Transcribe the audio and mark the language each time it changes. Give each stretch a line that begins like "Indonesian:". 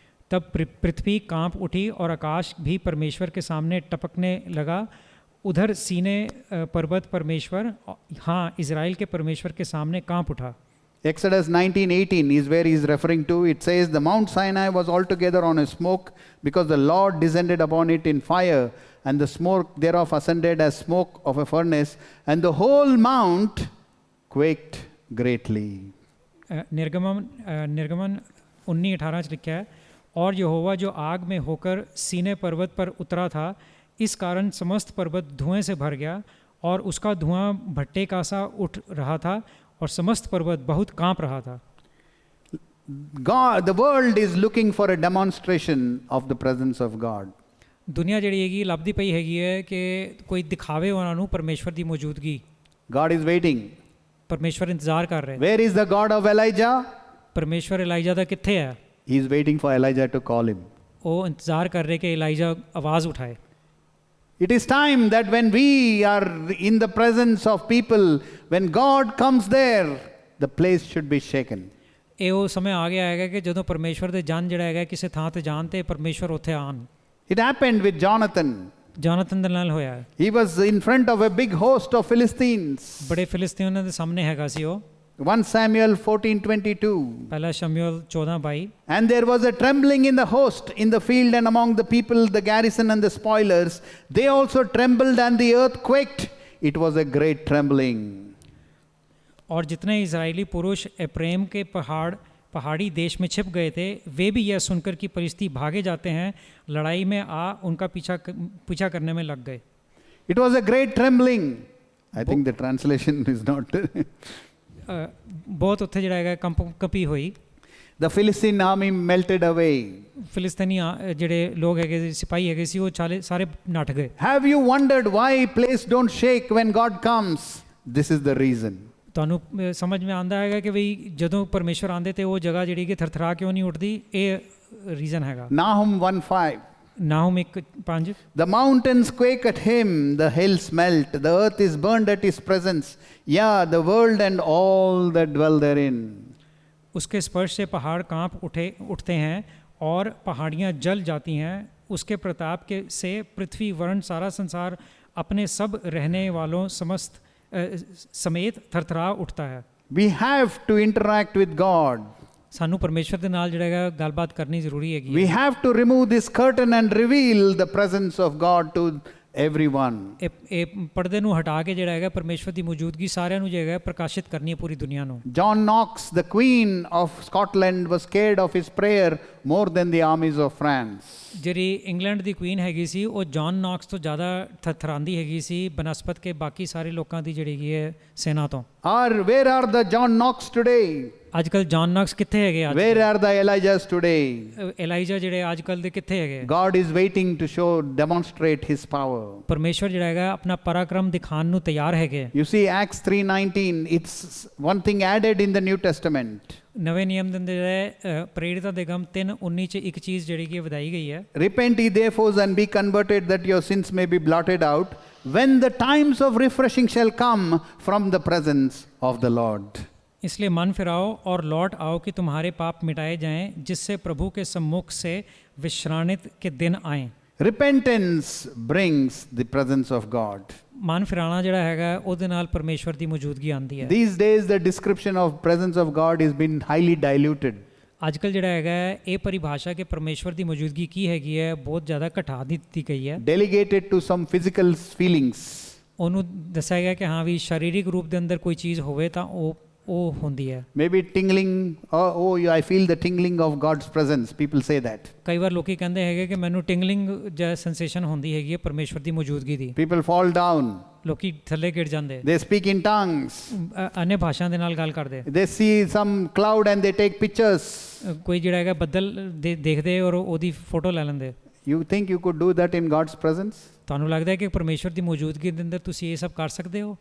Hindi: तब पृथ्वी कांप उठी और आकाश भी परमेश्वर के सामने टपकने लगा। उधर सीने पर्वत परमेश्वर, हाँ, इज़राइल के परमेश्वर के सामने कांप उठा।
English: Exodus 19:18 is where he is referring to. It says, the Mount Sinai was altogether on a smoke, because the Lord descended upon it in fire, and the smoke thereof ascended as smoke of a furnace, and the whole mount quaked greatly.
Hindi: निर्गमन 19:18 लिखा है, और यहोवा जो आग में होकर सीने पर्वत पर उतरा था, इस कारण समस्त पर्वत धुएं से भर गया, और उसका धुआं भट्टे का सा उठ रहा था, और समस्त पर्वत बहुत कांप रहा था।
English: God, the world is looking for a demonstration of the presence of God.
Punjabi: दुनिया ਜਿਹੜੀ ਹੈਗੀ ਲੱਭਦੀ ਪਈ ਹੈਗੀ ਹੈ ਕਿ ਕੋਈ ਦਿਖਾਵੇ ਉਹਨਾਂ ਨੂੰ ਪਰਮੇਸ਼ਵਰ ਦੀ ਮੌਜੂਦਗੀ।
English: God is waiting.
Punjabi: ਪਰਮੇਸ਼ਵਰ ਇੰਤਜ਼ਾਰ ਕਰ ਰਹੇ।
English: Where is the God of Elijah?
Punjabi: ਪਰਮੇਸ਼ਵਰ ਇਲਾਈਜਾ ਦਾ ਕਿੱਥੇ ਹੈ?
English: He is waiting for Elijah to call him.
Punjabi: ਉਹ ਇੰਤਜ਼ਾਰ ਕਰ ਰਹੇ ਕਿ ਇਲਾਈਜਾ ਆਵਾਜ਼ ਉਠਾਏ।
English: It is time that when we are in the presence of people, when God comes there, the place should be shaken.
Punjabi: ਇਹ ਉਹ ਸਮੇਂ ਆ ਗਿਆ ਹੈਗਾ ਕਿ ਜਦੋਂ ਪਰਮੇਸ਼ਵਰ ਦੇ ਜਨ ਜਿਹੜਾ ਹੈਗਾ ਕਿਸੇ ਥਾਂ ਤੇ ਜਾਣ ਤੇ ਪਰਮੇਸ਼ਵਰ ਉੱਥੇ ਆਣ।
English: It happened with Jonathan.
Punjabi: Jonathan ਦੇ ਨਾਲ ਹੋਇਆ।
English: He was in front of a big host of Philistines.
Punjabi: ਬੜੇ ਫਿਲਿਸਤੀਨੀਆਂ ਦੇ ਸਾਹਮਣੇ ਹੈਗਾ ਸੀ ਉਹ।
English: 1 Samuel 14:22.
Punjabi: ਪਹਿਲਾ ਸ਼ਮੂਏਲ 14:22।
English: And there was a trembling in the host, in the field and among the people, the garrison and the spoilers. They also trembled, and the earth quaked. It was a great trembling.
Hindi: और जितने Israeli पुरुष एप्रेम के पहाड़ी देश में छिप गए थे, वे भी यह सुनकर कि फलिस्ती भागे जाते हैं, लड़ाई में आ उनका पीछा करने में लग गए।
English: It was a great trembling. I think the translation is not.
Punjabi: बहुत उत्थे जिहड़ा हैगा कंपी होई।
English: The Philistine army melted away.
Punjabi: फिलिस्तीनी जिहड़े लोग हैगे सिपाही हैगे सी, वो सारे नठ गए।
English: Have you wondered why place don't shake when God comes? This is the reason.
Punjabi: ਤੁਹਾਨੂੰ ਸਮਝ में ਆਂਦਾ ਹੈਗਾ ਕਿ ਵੀ ਜਦੋਂ ਪਰਮੇਸ਼ਵਰ ਆਂਦੇ ਤੇ ਉਹ ਜਗ੍ਹਾ ਜਿਹੜੀ ਕਿ ਥਰਥਰਾ ਕਿਉਂ ਨਹੀਂ ਉੱਠਦੀ? ਇਹ ਰੀਜ਼ਨ ਹੈਗਾ।
English: Nahum 1:5. Nahum 1:5। The mountains quake at him, the hills melt, the earth is burned at his presence, yeah, the world and all that dwell therein.
Hindi: उसके स्पर्श से पहाड़ कांप उठते हैं और पहाड़ियाँ जल जाती हैं, उसके प्रताप के से पृथ्वी वर्ण सारा संसार अपने सब रहने वालों समस्त समेत थरथरा उठता है।
English: We have to interact with God.
Punjabi: ਸਾਨੂੰ ਪਰਮੇਸ਼ਵਰ ਦੇ ਨਾਲ ਜਿਹੜਾ ਹੈਗਾ ਗੱਲਬਾਤ ਕਰਨੀ ਜ਼ਰੂਰੀ ਹੈਗੀ।
English: We have to remove this curtain and reveal the presence of God to everyone.
Punjabi: ਇਹ ਪਰਦੇ ਨੂੰ ਹਟਾ ਕੇ ਜਿਹੜਾ ਹੈਗਾ ਪਰਮੇਸ਼ਵਰ ਦੀ ਮੌਜੂਦਗੀ ਸਾਰਿਆਂ ਨੂੰ ਜਿਹੜਾ ਹੈਗਾ ਪ੍ਰਕਾਸ਼ਿਤ ਕਰਨੀ ਹੈ ਪੂਰੀ ਦੁਨੀਆ ਨੂੰ।
English: John Knox, the Queen of Scotland, was scared of his prayer more than the armies of France.
Punjabi: ਜਿਹੜੀ ਇੰਗਲੈਂਡ ਦੀ ਕੁਈਨ ਹੈਗੀ ਸੀ, ਉਹ ਜੌਨ ਨੌਕਸ ਤੋਂ ਜ਼ਿਆਦਾ ਥਰਥਰਾਂਦੀ ਹੈਗੀ ਸੀ ਬਨਸਪਤ ਕੇ ਬਾਕੀ ਸਾਰੇ ਲੋਕਾਂ ਦੀ ਜਿਹੜੀ ਹੈਗੀ ਹੈ ਸੈਨਾ ਤੋਂ।
English: Where are the John Knox today?
Punjabi: ਅੱਜ ਕੱਲ ਜੌਨ ਨੌਕਸ ਕਿੱਥੇ ਹੈਗੇ? ਅੱਜ
English: Where are the Elijahs today?
Punjabi: ਏਲਾਈਜਾ ਜਿਹੜੇ ਅੱਜ ਕੱਲ ਦੇ ਕਿੱਥੇ ਹੈਗੇ?
English: God is waiting to demonstrate his power.
Punjabi: ਪਰਮੇਸ਼ਵਰ ਜਿਹੜਾ ਹੈਗਾ ਆਪਣਾ ਪਰਾਕਰਮ ਦਿਖਾਉਣ ਨੂੰ ਤਿਆਰ ਹੈਗੇ।
English: You see, Acts 3:19, it's one thing added in the New Testament.
Punjabi: ਨਵੇਂ ਨਿਯਮ ਦੇ ਅੰਦਰ ਪ੍ਰੇਰਿਤਾਂ ਦੇ ਕੰਮ 3:19 ਚ ਇੱਕ ਚੀਜ਼ ਜਿਹੜੀ ਕਿ ਵਧਾਈ ਗਈ ਹੈ।
English: Repent ye therefore and be converted, that your sins may be blotted out, when the times of refreshing shall come from the presence of the Lord.
Hindi: इसलिए मन फिराओ और लौट आओ कि तुम्हारे पाप मिटाए जाएं, जिससे प्रभु के सम्मुख से विश्रांति के दिन आएं।
English: Repentance brings the presence of God.
Hindi: मन फिराना
Punjabi: ਜਿਹੜਾ ਹੈਗਾ ਉਹਦੇ ਨਾਲ ਪਰਮੇਸ਼ਵਰ ਦੀ ਮੌਜੂਦਗੀ ਆਉਂਦੀ ਹੈ।
English: These days the description of presence of God has been highly diluted.
Punjabi: ਅੱਜ ਕੱਲ ਜਿਹੜਾ ਹੈਗਾ ਇਹ ਪਰਿਭਾਸ਼ਾ ਕਿ ਪਰਮੇਸ਼ਵਰ ਦੀ ਮੌਜੂਦਗੀ ਕੀ ਹੈਗੀ ਹੈ ਬਹੁਤ ਜ਼ਿਆਦਾ ਘਟਾ ਦਿੱਤੀ ਗਈ ਹੈ।
English: Delegated to some physical feelings.
Punjabi: ਉਹਨੂੰ ਦੱਸਿਆ ਗਿਆ ਕਿ ਹਾਂ ਵੀ ਸਰੀਰਕ ਰੂਪ ਦੇ ਅੰਦਰ ਕੋਈ ਚੀਜ਼ ਹੋਵੇ ਤਾਂ ਉਹ ਹੁੰਦੀ ਹੈ।
English: Maybe tingling, oh I feel the tingling of God's presence, people say that.
Punjabi: ਕਈ ਵਾਰ ਲੋਕੀ ਕਹਿੰਦੇ ਹੈਗੇ ਕਿ ਮੈਨੂੰ ਟਿੰਗਲਿੰਗ ਜਾਂ ਸੈਂਸੇਸ਼ਨ ਹੁੰਦੀ ਹੈਗੀ ਹੈ ਪਰਮੇਸ਼ਵਰ ਦੀ ਮੌਜੂਦਗੀ ਦੀ।
English: People fall down.
Punjabi: ਲੋਕੀ ਥੱਲੇ ਗਿਰ ਜਾਂਦੇ।
English: They speak in tongues.
Punjabi: Anya ਭਾਸ਼ਾ ਦੇ ਨਾਲ ਗੱਲ ਕਰਦੇ।
English: They see some cloud and they take pictures.
Punjabi: ਕੋਈ ਜਿਹੜਾ ਹੈਗਾ ਬੱਦਲ ਦੇਖਦੇ ਔਰ ਉਹਦੀ ਫੋਟੋ ਲੈ ਲੈਂਦੇ।
English: You think you could do that in God's presence?
Punjabi: ਤੁਹਾਨੂੰ ਲੱਗਦਾ ਹੈ ਕਿ ਪਰਮੇਸ਼ਵਰ ਦੀ ਮੌਜੂਦਗੀ ਦੇ ਅੰਦਰ ਤੁਸੀਂ ਇਹ ਸਭ ਕਰ ਸਕਦੇ ਹੋ?